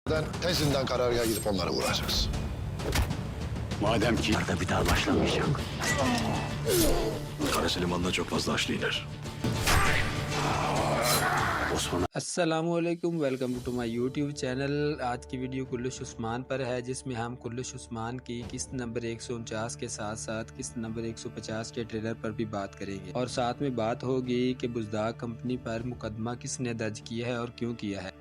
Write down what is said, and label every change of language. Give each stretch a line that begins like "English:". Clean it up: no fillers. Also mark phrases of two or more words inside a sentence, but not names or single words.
Turkish: Tezinden karargaha gidip onları vuracağız. Madem ki da bir daha başlamayacak. Karası limanına çok fazla haçlı iner.
English: अस्सलामुअलैकुम, welcome to my YouTube channel.
Hindi: आज की वीडियो कुल्लुश उस्मान पर है, जिसमें हम कुल्लुश उस्मान की किस्त नंबर 149 के साथ साथ किस्त नंबर 150 के ट्रेलर पर भी बात करेंगे और साथ में बात होगी कि बुज़दाक कंपनी पर मुकदमा किसने दर्ज किया है और क्यों किया है।